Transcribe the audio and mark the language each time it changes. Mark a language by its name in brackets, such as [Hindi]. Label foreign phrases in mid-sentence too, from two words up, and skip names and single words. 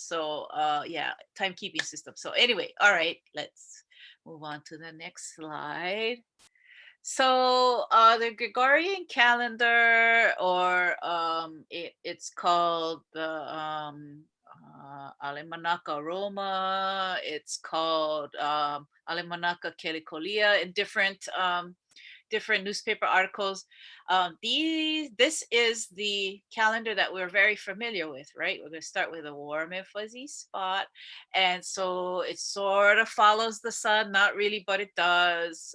[English] So yeah, timekeeping system. So anyway, all right, let's move on to the next slide. So the Gregorian calendar, or it's called the ʻAimalama Roma. It's called ʻAimalama Kelikolia in different newspaper articles. This is the calendar that we're very familiar with, right? We're going to start with a warm and fuzzy spot. And so it sort of follows the sun, not really, but it does.